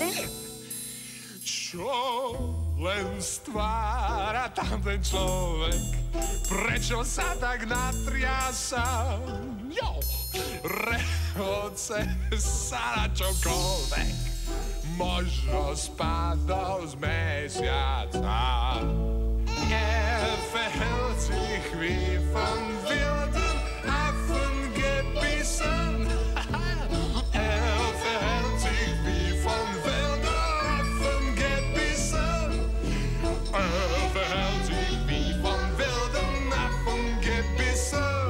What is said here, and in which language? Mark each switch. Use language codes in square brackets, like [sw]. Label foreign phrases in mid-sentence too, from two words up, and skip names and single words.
[sk] Čo len stvára tam ten človek? Prečo sa tak natriasa? Jo! Rehoce sa na čomkoľvek. Možno spadol z mesiaca. [de] Er verhält sich wie von wilden Affen gebissen. Er verhält sich wie von wilden Affen gebissen. Er verhält sich wie von wilden Affen gebissen.